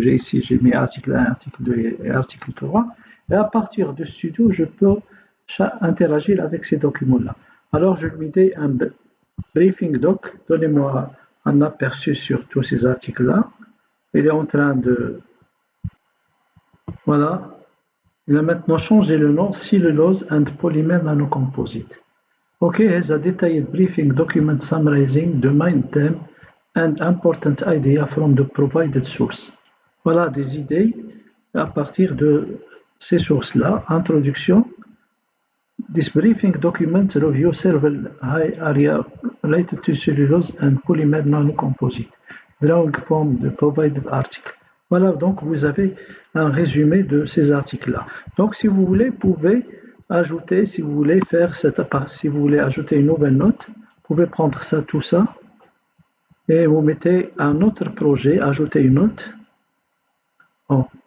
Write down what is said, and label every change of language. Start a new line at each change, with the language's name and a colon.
French: J'ai mis article 1, article 2 et article 3, et à partir de Studio, je peux interagir avec ces documents-là. Alors je lui dis un briefing doc, donnez-moi un aperçu sur tous ces articles-là. Il est en train de... Voilà. Il a maintenant changé le nom Cellulose and Polymer Nanocomposite.
English: Okay, has a detailed briefing document summarizing the main theme and important idea from the provided source.
French: Voilà des idées à partir de ces sources-là. Introduction.
English: This briefing document reviews several high area related to cellulose and polymer nanocomposite, drawing from the provided article.
French: Voilà, donc vous avez un résumé de ces articles-là. Donc si vous voulez, vous pouvez ajouter, si vous voulez ajouter une nouvelle note, vous pouvez prendre ça, tout ça, et vous mettez un autre projet, ajouter une note. Bon.